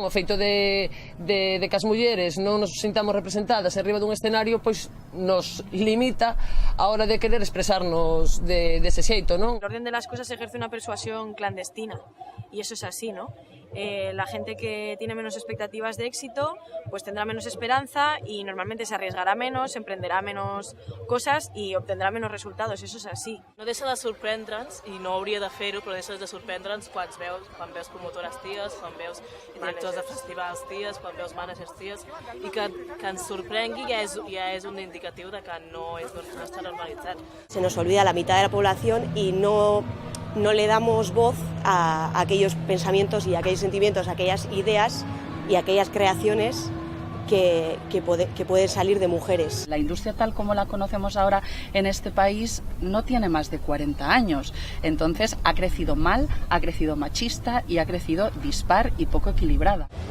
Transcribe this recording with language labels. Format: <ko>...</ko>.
<gl>O feito de que as mulleres non nos sintamos representadas arriba dun escenario, pois nos limita a hora de querer expresarnos dese xeito, non?</gl> <es>El orden de las cosas ejerce una persuasión clandestina y eso es así, ¿no? La gente que tiene menos expectativas de éxito pues tendrá menos esperanza y normalmente se arriesgará menos, emprenderá menos cosas y obtendrà menos resultados, eso</es> <ca>és així. No deixa de sorprendre'ns, i no hauria de fer-ho, però deixa de sorprendre'ns quan veus promotores ties, quan veus directors de festivals ties, quan veus managers ties, i que ens sorprengui ja és un indicatiu de que no està normalitzat.</ca> <es>Se nos olvida la mitad de la población y no le damos voz a aquellos pensamientos y a aquellos sentimientos, a aquellas ideas y a aquellas creaciones que pueden salir de mujeres. La industria tal como la conocemos ahora en este país no tiene más de 40 años, entonces ha crecido mal, ha crecido machista y ha crecido dispar y poco equilibrada.</es>